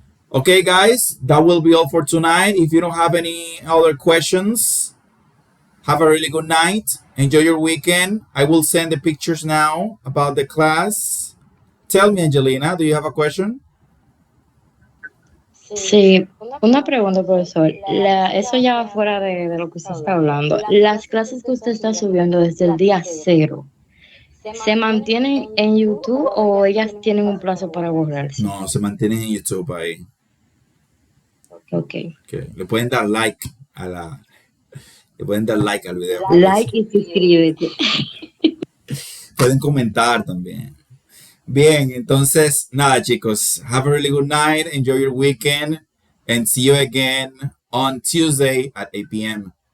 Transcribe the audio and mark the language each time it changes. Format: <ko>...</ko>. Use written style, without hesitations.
<en>Okay, guys, that will be all for tonight. If you don't have any other questions, have a really good night. Enjoy your weekend. I will send the pictures now about the class. Tell me, Angelina, do you have a question?</en> <es>Sí, una pregunta, profesor. Eso ya va fuera de lo que usted está hablando. Las clases que usted está subiendo desde el día 0, ¿se mantienen en YouTube o ellas tienen un plazo para borrarse? No, se mantienen en YouTube ahí.</es> <en>Okay.</en> <es>Le pueden dar like le pueden dar like al video. Like y suscríbete. Pueden comentar también. Bien, entonces, nada, chicos.</es> <en>Have a really good night. Enjoy your weekend. And see you again on Tuesday at 8 p.m.</en>